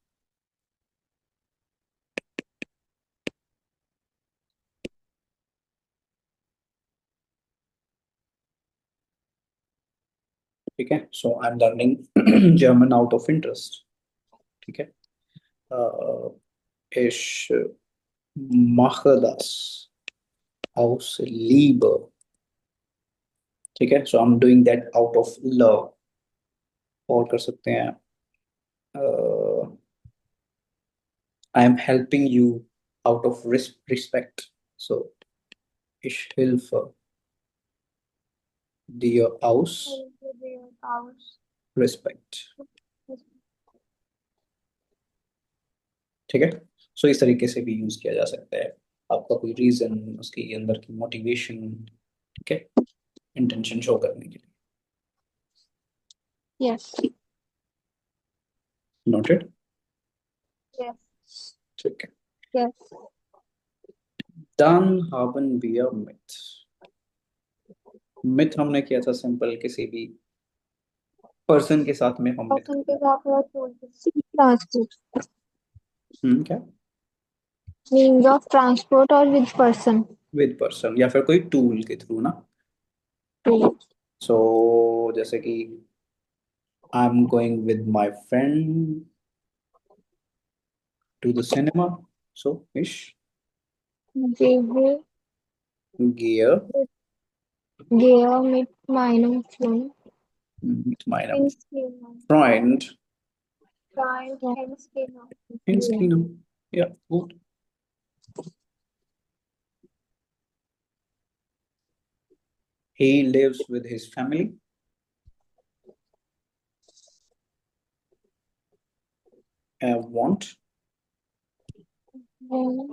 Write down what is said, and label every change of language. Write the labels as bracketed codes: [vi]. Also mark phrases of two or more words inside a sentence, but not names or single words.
[hi] ठीक है, [en] so I'm learning German out of interest. [hi] ठीक है, [de] ich mache das aus Liebe. [hi] ठीक है, [en] so I'm doing that out of love. [hi] और कर सकते हैं [en] I am helping you out of respect. [de] So ich helfe dir aus Aus. respect. [hi] ठीक है, सो इस तरीके से भी यूज किया जा सकता है। आपका कोई रीजन, उसके अंदर की मोटिवेशन, ठीक है, इंटेंशन शो करने के लिए। [en] Yes. नोटेड। Yes. [hi] ठीक है, [en] Yes. [de] dann haben wir [hi] मिथ हमने किया था सिंपल, किसी भी पर्सन के साथ में हम मिथ Person के साथ है tool. [en] Transport. [hi] क्या [en] Means of transport or with person. with person [hi] या फिर कोई टूल के थ्रू ना। [en] To सो [hi] जैसे कि [en] I am going with my friend to the cinema, सो इश [de] gehe, gehe gehe mit meinem Freund. mit meinem Ins Kino. Freund Freund ins Kino. ins Kino. Ja, gut. [en] He lives with his family. Want. Then